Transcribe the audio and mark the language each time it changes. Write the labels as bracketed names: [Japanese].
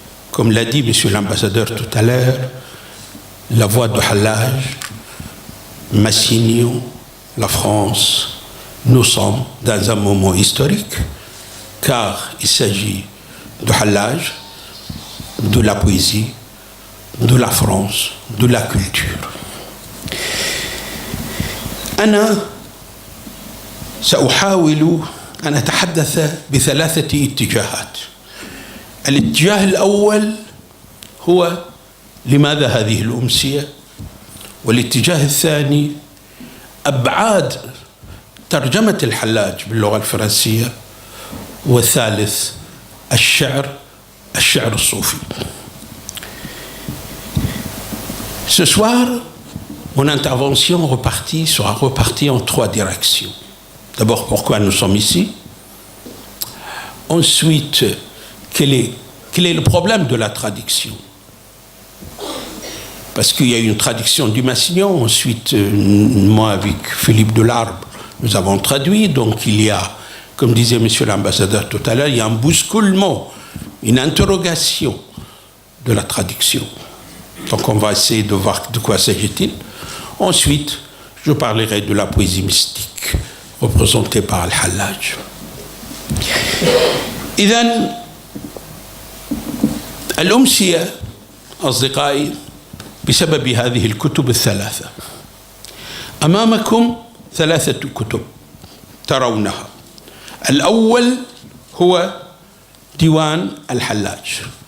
[French] Comme l'a dit Monsieur l'ambassadeur tout à l'heure, la voix de Hallaj, Massignon, la France, nous sommes dans un moment historique, car il s'agit de Hallaj, de la poésie, de la France, de la culture. [Arabic] أنا سأحاول أن أتحدث بثلاثة اتجاهات. الاتجاه الأول هو لماذا هذه الأمسية، والاتجاه الثاني أبعاد ترجمة الحلاج باللغة الفرنسية، والثالث الشعر الصوفي. [French] Ce soir, mon intervention sera repartie en trois directions. D'abord, pourquoi nous sommes ici. Ensuite, quel est le problème de la traduction. Parce qu'il y a une traduction du Massignon. Ensuite, moi avec Philippe Delarbre, nous avons traduit. Donc il y a, comme disait monsieur l'ambassadeur tout à l'heure, il y a un bousculement, une interrogation de la traduction. Donc on va essayer de voir de quoi s'agit-il. Ensuite, je parlerai de la poésie mystique représentée par Al-Hallaj. [Arabic] إذن الأمسية أصدقائي بسبب هذه الكتب الثلاثة. أمامكم ثلاثة كتب ترونها. الأول هو ديوان الحلاج.